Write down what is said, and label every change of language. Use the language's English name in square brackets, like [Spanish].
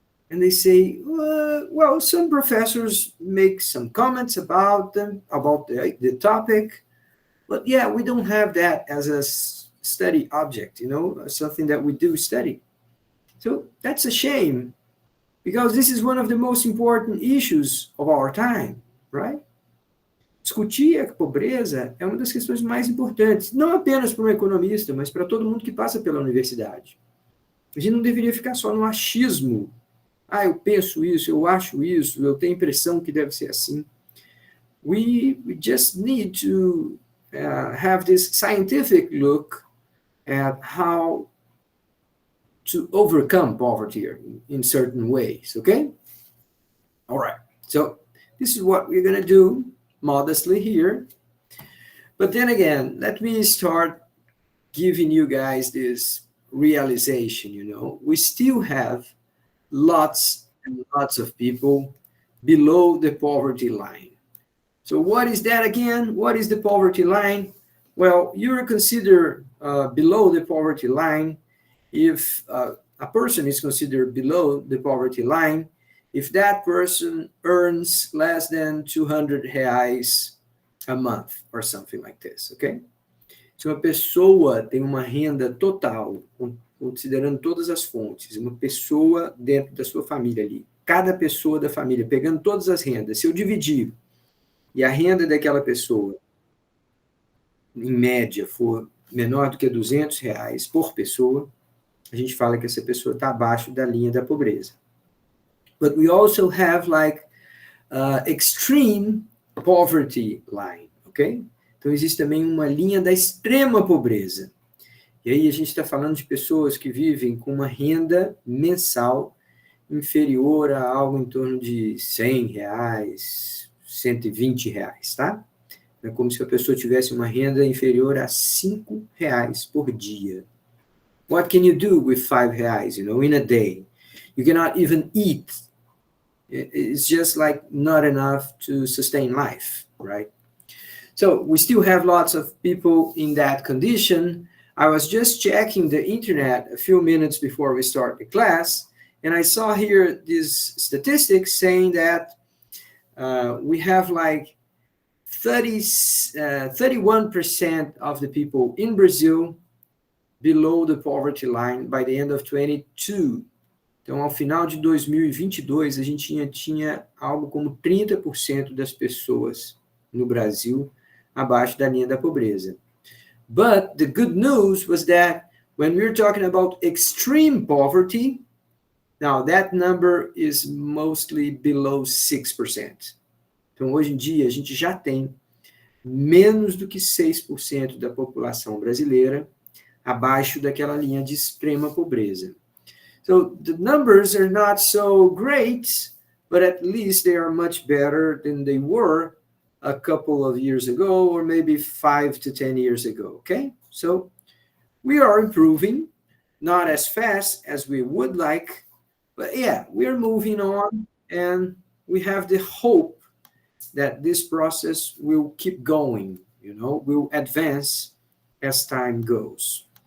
[English] And they say, well, some professors make some comments about the topic, But yeah, we don't have that as a study object, something that we do study. So that's a shame, because this is one of the most important issues of our time, right? [Portuguese] Discutir a pobreza é uma das questões mais importantes, não apenas para um economista, mas para todo mundo que passa pela universidade. A gente não deveria ficar só no achismo. Eu penso isso, eu acho isso, eu tenho a impressão que deve ser assim. [English] We just need to have this scientific look at how to overcome poverty in certain ways, okay? All right, so this is what we're going to do modestly here. But then again, let me start giving you guys this realization, we still have lots and lots of people below the poverty line. So what is that again? What is the poverty line? Well, you're considered below the poverty line if a person is considered below the poverty line if that person earns less than 200 reais a month or something like this, okay? [Portuguese] Se uma pessoa tem uma renda total, considerando todas as fontes, uma pessoa dentro da sua família ali, cada pessoa da família, pegando todas as rendas, se eu dividir e a renda daquela pessoa, em média, for menor do que 200 reais por pessoa, a gente fala que essa pessoa está abaixo da linha da pobreza. [English] But we also have extreme poverty line, ok? [Portuguese] Então existe também uma linha da extrema pobreza. E aí a gente está falando de pessoas que vivem com uma renda mensal inferior a algo em torno de 100 reais, 120 reais, tá? É como se a pessoa tivesse uma renda inferior a 5 reais por dia. [English] What can you do with 5 reais, in a day? You cannot even eat. It's just not enough to sustain life, right? So we still have lots of people in that condition. I was just checking the internet a few minutes before we start the class, and I saw here these statistics saying that we have 31% of the people in Brazil below the poverty line by the end of 2022. [Portuguese] Então, ao final de 2022, a gente tinha algo como 30% das pessoas no Brasil abaixo da linha da pobreza. [English] But the good news was that when we're talking about extreme poverty, now that number is mostly below 6%. [Portuguese] Então, hoje em dia, a gente já tem menos do que 6% da população brasileira abaixo daquela linha de extrema pobreza. [English] So the numbers are not so great, but at least they are much better than they were a couple of years ago, or maybe 5 to 10 years ago, okay? So we are improving, not as fast as we would like, but yeah, we're moving on, and we have the hope that this process will keep going, will advance as time goes.